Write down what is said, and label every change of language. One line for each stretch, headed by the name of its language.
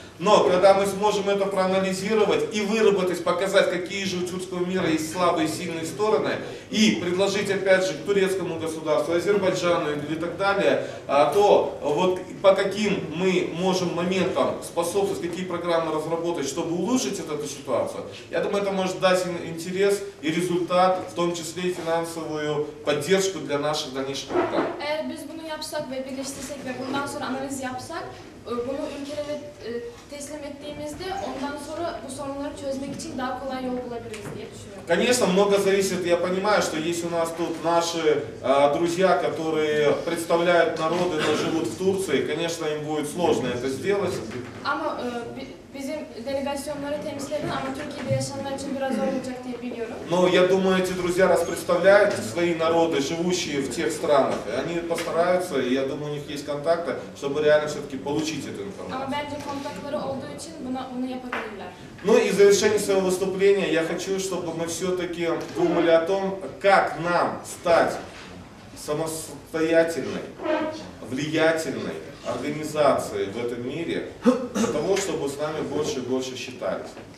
Russian: Но когда мы сможем это проанализировать и выработать, показать, какие же у тюркского мира есть слабые и сильные стороны, и предложить опять же к турецкому государству, Азербайджану и так далее, то вот по каким мы можем моментам способствовать, какие программы разработать, чтобы улучшить эту ситуацию, я думаю, это может дать интерес и результат, в том числе и финансовую поддержку для наших дальнейших программ.
Turkish: Eğer biz bunu yapsak ve birleştirsek ve bundan sonra analiz yapsak, bunu ülkelere teslim ettiğimizde ondan sonra bu sorunları çözmek için daha kolay yol bulabiliriz diye düşünüyorum.
Russian: Конечно, много зависит, я понимаю, что есть у нас тут наши друзья, которые представляют народы, но живут в Турции, конечно, им будет сложно это сделать.
Turkish: Ama bizim delegasyonları temsil eden ama Türkiye'de yaşayanlar için biraz zor olacak diye biliyorum.
Russian: Но я думаю, эти друзья, раз представляют свои народы, живущие в тех странах, они постараются, и я думаю, у них есть контакты, чтобы реально все-таки получить эту информацию.
Turkish: Ama bence kontakları olduğu için bunu yapabilirler.
Russian: Ну и в завершении своего выступления я хочу, чтобы мы все-таки думали о том, как нам стать самостоятельной, влиятельной организацией в этом мире, для того, чтобы с нами больше и больше считались.